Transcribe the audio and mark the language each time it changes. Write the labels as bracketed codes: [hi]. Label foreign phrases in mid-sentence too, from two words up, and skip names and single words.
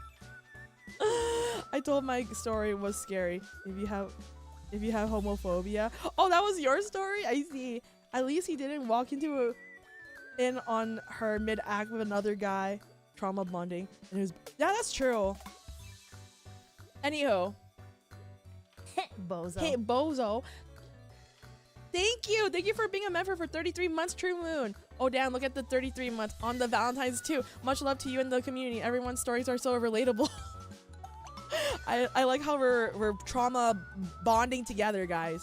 [en] I told my story was scary. If you have homophobia. Oh, that was your story? I see. At least he didn't walk in on her mid-act with another guy. Trauma bonding. And it was, yeah, that's true. Anywho. Bozo. Hey, Bozo. Thank you. Thank you for being a member for 33 months, True Moon. Oh, damn. Look at the 33 months on the Valentine's too. Much love to you and the community. Everyone's stories are so relatable. I like how we're trauma bonding together, guys.